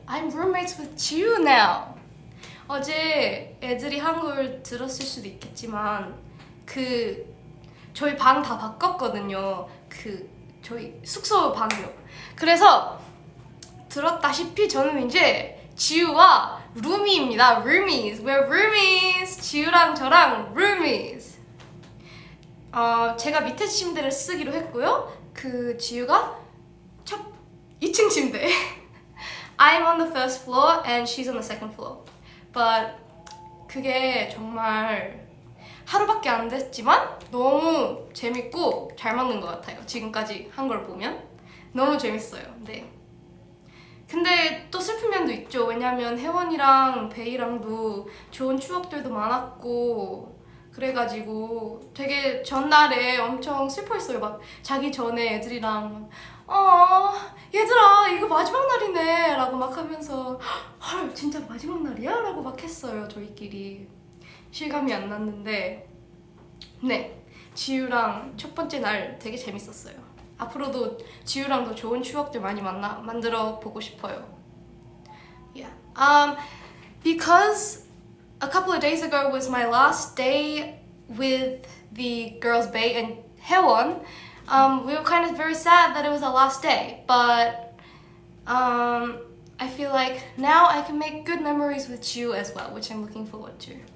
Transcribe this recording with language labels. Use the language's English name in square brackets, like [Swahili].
[English] I'm roommates with 지우 now. [Korean] 어제 애들이 한국을 들었을 수도 있겠지만 저희 방 다 바꿨거든요. 저희 숙소 방이요. 그래서 들었다시피 저는 이제 지우와 루미입니다. roomies. [English] We're roomies. [Korean] 지우랑 저랑 [English] roomies. [Korean] 제가 밑에 침대를 쓰기로 했고요. 지우가 2층 침대. [English] I'm on the first floor and she's on the second floor. But [Korean] 그게 정말 하루밖에 안 됐지만 너무 재밌고 잘 맞는 것 같아요. 지금까지 한 걸 보면 너무 재밌어요. 네. 근데 또 슬픈 면도 있죠. 왜냐면 혜원이랑 베이랑도 좋은 추억들도 많았고 그래가지고 되게 전날에 엄청 슬퍼했어요. 막 자기 전에 애들이랑 얘들아 이거 마지막 날이네 라고 막 하면서 헐 진짜 마지막 날이야? 라고 막 했어요. 저희끼리 실감이 안 났는데 네 지우랑 첫 번째 날 되게 재밌었어요. 앞으로도 지우랑도 좋은 추억들 많이 만들어 보고 싶어요. [English] Yeah. Because a couple of days ago was my last day with the girls Bae and Haewon. We were kind of very sad that it was our last day, but I feel like now I can make good memories with you as well, which I'm looking forward to.